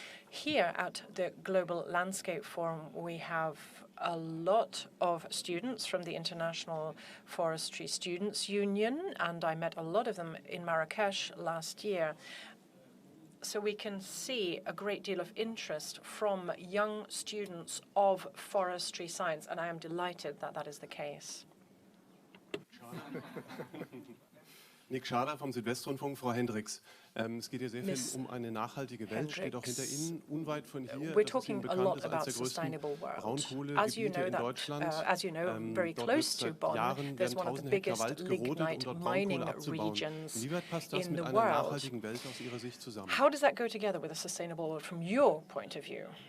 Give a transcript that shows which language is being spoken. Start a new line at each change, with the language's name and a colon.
English: Here at the Global Landscape Forum, we have a lot of students from the International Forestry Students Union, and I met a lot of them in Marrakesh last year. So we can see a great deal of interest from young students of forestry science, and I am delighted that that is the case.
German: Nick Schader vom Südwestrundfunk. Frau Hendricks, es geht hier sehr viel um eine nachhaltige Welt, steht auch hinter Ihnen, unweit von hier.
English: We're talking a lot about sustainable world. As you know, very close to Bonn, there's one of the biggest lignite mining regions in the world. How does that go together with a sustainable world from your point of view?